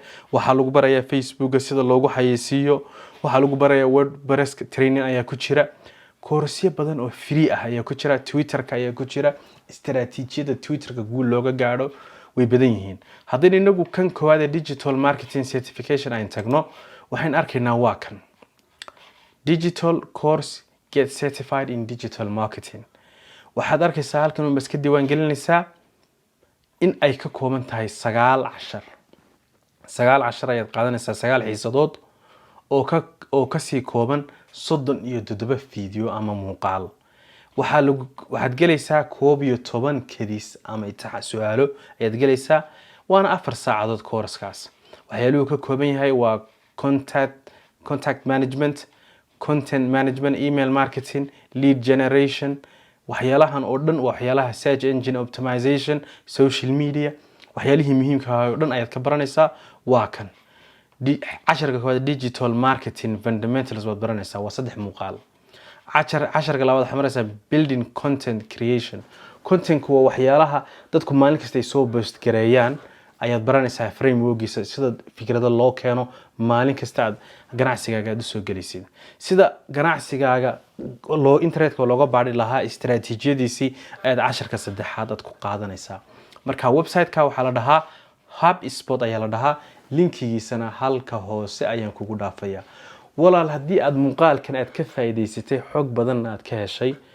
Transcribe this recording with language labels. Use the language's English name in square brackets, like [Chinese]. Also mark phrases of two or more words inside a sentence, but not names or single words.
[Somali] waxa lagu barayaa Facebook sida loogu xayeysiiyo waxa lagu barayaa WordPress training ayaa ku jira koorsyo badan oo free ah ayaa ku jira Twitter-ka ayaa ku jira istaraatiijiyada Twitter-ka guul looga gaadho way badan yihiin haddii inagu kan koowaad [English] digital marketing certification [Somali] aan tagno waxaan arkaynaa waa kan [English] digital course get certified in digital marketing [Somali] waxaad arkaysaa halkan oo iska diiwaan gelinaysaa in ay ka kooban tahay 9 cashar ayaad qaadanaysaa 9 xiisadood oo ka sii kooban 37 video ama muuqaal waxaad gelaysaa 11 kadis ama imtixaan su'aalo ayaad gelaysaa waana 4 saacadood course-kaas waxyaaluhu ka kooban yahay waa [English] contact management content management email marketing lead generation [Somali] waxyaalahan oo dhan waxyaalaha [English] search engine optimization social media [Somali] waxyaalihii muhiimka ah oo dhan ayaad ka baranaysaa waa kan casharka koowaad digital [English] marketing fundamentals [Somali] waad baranaysaa waa 3 muuqaal casharka labaad waxaad maraysaa [English] building content creation [Somali] content-ku waa waxyaalaha dadku maalin kasta ay soo post gareeyaan ayaad baranaysaa framework-giisa sida fikrado loo keeno maalin kasta aad ganacsigaaga u soo gelisid sida ganacsigaaga loo internetka looga baadhi lahaa istaraatiijiyadiisii aad casharka saddexaad aad ku qaadanaysaa marka website-ka waxaa la dhahaa HubSpot ayaa la dhahaa linkigiisana halka hoose ayaan kugu dhaafayaa walaal haddii aad muuqaalkan aad ka faa'iideysatay xog badan aad ka heshay